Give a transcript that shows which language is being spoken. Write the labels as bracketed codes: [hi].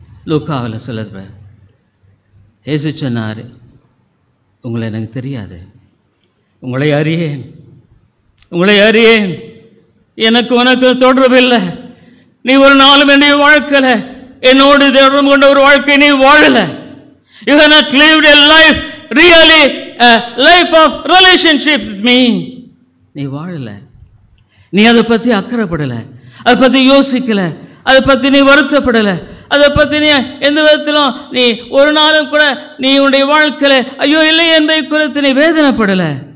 [ta] லூக்காவில் சொல்லுற இயேசு சொன்னார், உங்களை எனக்கு தெரியாது, உங்களை அறியேன், உங்களை அறியேன், எனக்கு உனக்கு தொடர்பில்லை. நீ ஒரு நாளும் என்னுடைய வாழ்க்கையில் என்னோடு தொடர்பு கொண்ட ஒரு வாழ்க்கை நீ வாழலை. [en] You have not lived a life, really a life of relationship with me. [ta] நீ வாழலை, நீ அதை பற்றி அக்கறைப்படலை, அதை பற்றி யோசிக்கலை, அதை பற்றி நீ வருத்தப்படலை, அதை பற்றி நீ எந்த விதத்திலும் நீ ஒரு நாளும் கூட நீ உன்னுடைய வாழ்க்கையில் ஐயோ இல்லை என்பதை குறித்து நீ வேதனைப்படலை.